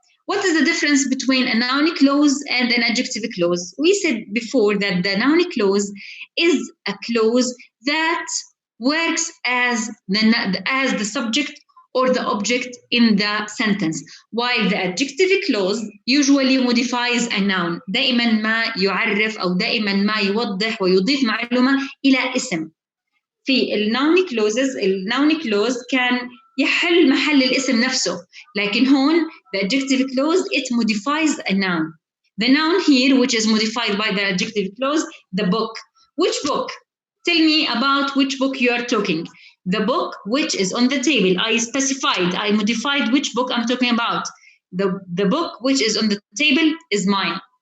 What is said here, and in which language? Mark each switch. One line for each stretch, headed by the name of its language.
English: What is the difference between a noun clause and an adjective clause? We said before that the noun clause is a clause that works as the subject or the object in the sentence, while the adjective clause usually modifies a noun.
Arabic: دائما ما يعرف أو دائما ما يوضح ويضيف معلومة إلى اسم. في النون clause كان يحل محل الاسم نفسه، لكن هون
English: the adjective clause it modifies a noun. The noun here, which is modified by the adjective clause, the book. Which book? Tell me about which book you are talking. The book which is on the table. I modified which book I'm talking about. The book which is on the table is mine.